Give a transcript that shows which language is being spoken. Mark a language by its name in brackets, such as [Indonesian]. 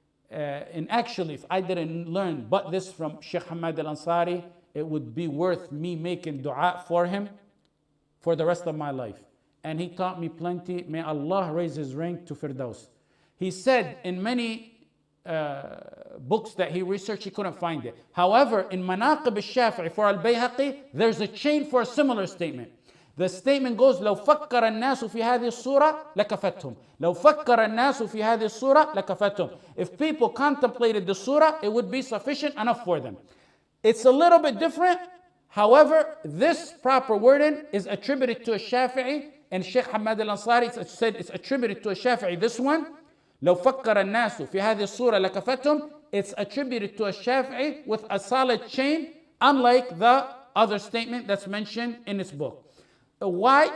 [English] And actually, if I didn't learn but this from Shaykh Ahmad al-Ansari, it would be worth me making dua for him for the rest of my life. And he taught me plenty. May Allah raise his rank to Firdaus. He said in many books that he researched, he couldn't find it. However, in Manaqib al-Shafi'i for al-Bayhaqi, there's a chain for a similar statement. The statement goes, [Arabic] لو فكر الناس في هذه الصورة لكفتهم. لو فكر الناس في هذه الصورة لكفتهم. [English] If people contemplated the surah, it would be sufficient enough for them. It's a little bit different. However, this proper wording is attributed to a Shafi'i, and Shaykh Ahmad al-Ansari said it's attributed to a Shafi'i. This one, [Arabic] لو فكر الناس في هذه الصورة لكفتهم, [English] it's attributed to a Shafi'i with a solid chain, unlike the other statement that's mentioned in this book. Why?